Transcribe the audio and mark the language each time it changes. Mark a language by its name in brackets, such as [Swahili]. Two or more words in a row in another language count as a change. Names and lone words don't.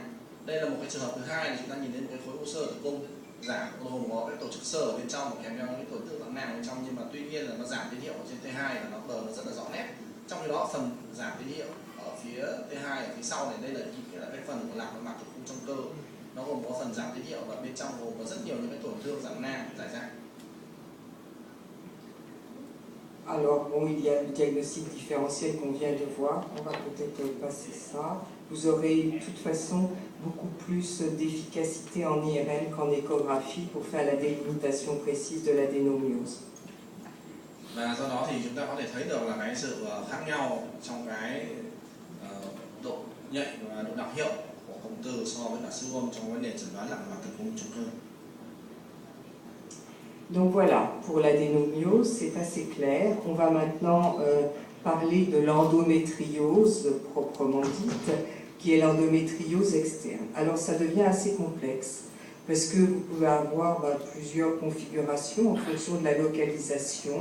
[Vietnamese] Đây là một cái trường hợp thứ hai là chúng ta nhìn thấy một cái khối u sơ tử cung giảm gồm có cái tổ chức sơ ở bên trong và kèm theo những tổn thương dạng nang bên trong, nhưng mà tuy nhiên là nó giảm tín hiệu ở trên T2 và nó bờ nó rất là rõ nét. Trong khi đó phần giảm tín hiệu ở phía T2 ở phía sau này, đây là cái phần của lạc mạc tử cung trong cơ, nó gồm có phần giảm tín hiệu và bên trong gồm có rất nhiều những cái tổn thương dạng nang rải rác. [French] Alors, bon, il y a le diagnostic différentiel qu'on vient de voir. On va peut-être passer ça. Vous aurez de toute façon beaucoup plus d'efficacité en IRM qu'en échographie pour faire la délimitation précise de l'adénomiose. [Vietnamese] Và do đó thì chúng ta có thể thấy được là cái sự khác nhau trong cái độ nhạy và độ đặc hiệu của cụm từ so với cả siêu âm trong vấn đề chẩn đoán lạc nội mạc tử cung trùng cơ. [French] Donc voilà, pour l'adénomyose, c'est assez clair. On va maintenant parler de l'endométriose proprement dite, qui est l'endométriose externe. Alors ça devient assez complexe, parce que vous pouvez avoir plusieurs configurations en fonction de la localisation.